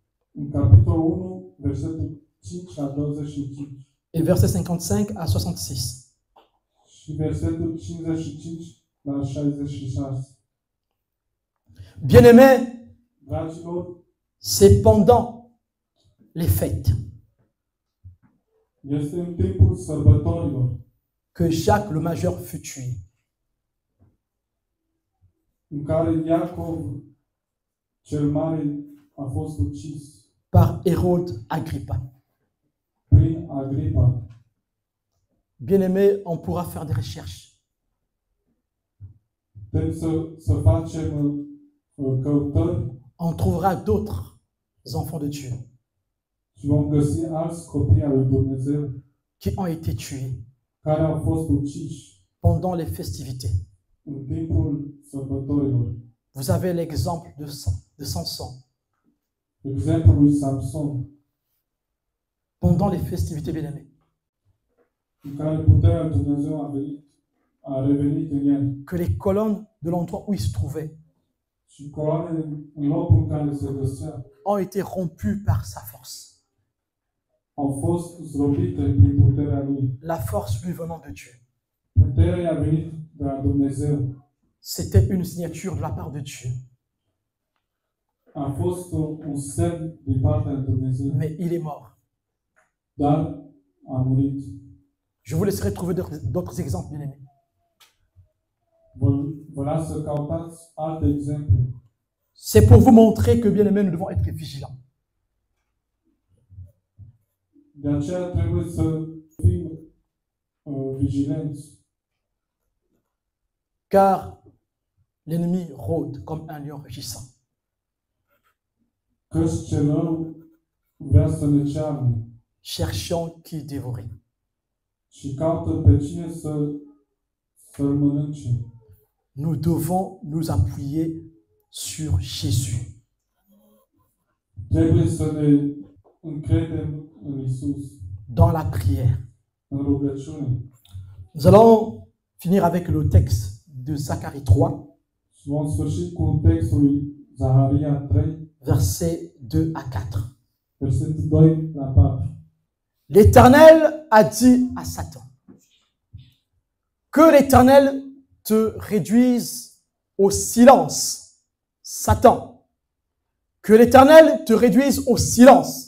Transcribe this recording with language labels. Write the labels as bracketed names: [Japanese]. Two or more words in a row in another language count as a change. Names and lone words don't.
[Romanian] În capitolul 1, versetul 5 la 25. [French] Et versets 55 à 66. [Romanian] Și versetul 55 la 66. [French] Bien-aimés, [Romanian] Dragilor, [French] c'est pendant les fêtes [Romanian] este în timpul sărbătorilor [French] que Jacques le Majeur fut tué. [Romanian] în care Iacov cel Mare a fost ucis [French] Par Hérode Agrippa. [Romanian] prin Agripa. [French] Bien-aimés, on pourra faire des recherches. [Romanian] Putem să facem căutări [French] On trouvera d'autres enfants de Dieu [Romanian] și vom găsi alți copii al lui Dumnezeu [French] qui ont été tués [Romanian] care au fost uciși [French] pendant les festivités. [Romanian] în timpul sărbătorilor. [French] Vous avez l'exemple de Samson. [Romanian] Exemplul lui Samson, [French] Pendant les festivités, bien-aimés. [Romanian] în care puterea lui Dumnezeu a revenit în el. [French] Que les colonnes de l'endroit où il se trouvait [Romanian] Și coloanele în locul în care se găsea [French] ont été rompues par sa force. [Romanian] au fost zdrobite prin puterea lui. [French] La force lui venant de Dieu. [Romanian] Puterea i-a venit de la Dumnezeu. [French] C'était une signature de la part de Dieu. [Romanian] A fost un semn din partea lui Dumnezeu. [French] Mais il est mort. [Romanian] Dar a murit. [French] Je vous laisserai trouver d'autres exemples, bien-aimés. [Romanian] Vă las să cautați alte exemple. [French] C'est pour vous montrer que, bien-aimés, nous devons être vigilants. [Romanian] De aceea trebuie să fim vigilenți. [French] Car l'ennemi rôde comme un lion rugissant. [Romanian] Căci cel rău vrea să ne cearne [French] Cherchant qui dévorer. [Romanian] și caută pe cine să-l mănânce. [French] Nous devons nous appuyer sur Jésus. [Romanian] Trebuie să ne încredem în Isus, [French] Dans la prière. [Romanian] în rugăciune. [French] Nous allons finir avec le texte de Zacharie 3, [Romanian] Și vom sfârși cu textul lui Zaharia 3, [French] versets 2 à 4. [Romanian] versetul 2 la 4. [French] L'Éternel a dit à Satan, que l'Éternel te réduise au silence, Satan. Que l'Éternel te réduise au silence.